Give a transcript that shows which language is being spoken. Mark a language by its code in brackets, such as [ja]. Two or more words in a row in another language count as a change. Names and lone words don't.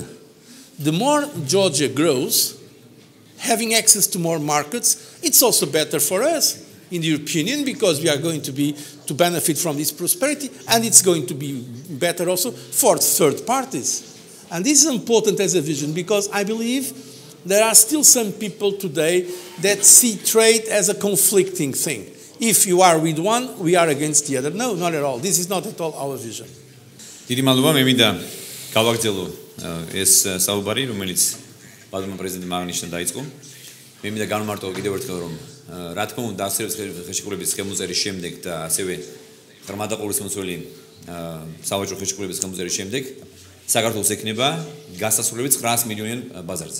[en] The more Georgia grows, having access to more markets, it's also better for us in the European Union because we are going to benefit from this prosperity, and it's going to be better also for third parties. And this is important as a vision because I believe there are still some people today that see trade as a conflicting thing. If you are with one, we are against the other. No, not at all. This is not at all our vision. [ka] დიდი მადლობა, მე მინდა გავაგრძელო ეს საუბარი, რომელიც ბატონმა პრეზიდენტმა აღნიშნა დაიწყო. მე მინდა განმარტო კიდევ ერთხელ, რომ რა თქმა უნდა ასოცირების ხელშეკრულების ხელმოწერის შემდეგ და ასევე ღრმა და ყოვლისმომცველი სავაჭრო ხელშეკრულების ხელმოწერის შემდეგ საქართველოს ექნება გასასვლელი 900 მილიონიან ბაზარზე.